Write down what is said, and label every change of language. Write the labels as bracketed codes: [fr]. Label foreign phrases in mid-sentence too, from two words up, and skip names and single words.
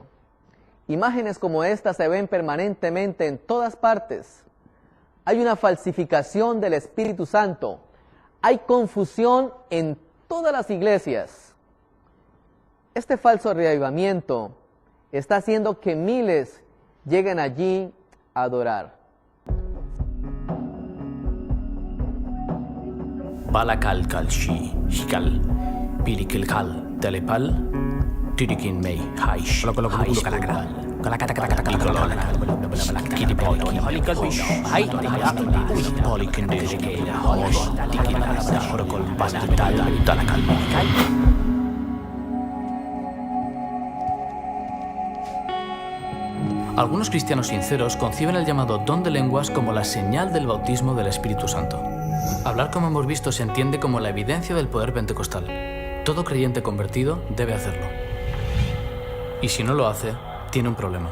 [es] Imágenes como estas se ven permanentemente en todas partes. Hay una falsificación del Espíritu Santo. Hay confusión en todas las iglesias. Este falso reavivamiento está haciendo que miles lleguen allí a adorar. Balakal kalshi, hikal, pilikil kal, telepal, tirikin mei, haish, haish kalakal, kalakatakatakal, kidipoiki, halikalbish, haitaya, polikindizike, hosh, tikila, horokol, bastital, talakal, Algunos cristianos sinceros conciben el llamado don de lenguas como la señal del bautismo del Espíritu Santo. Hablar, como hemos visto, se entiende como la evidencia del poder pentecostal. Todo creyente convertido debe hacerlo. Y si no lo hace, tiene un problema.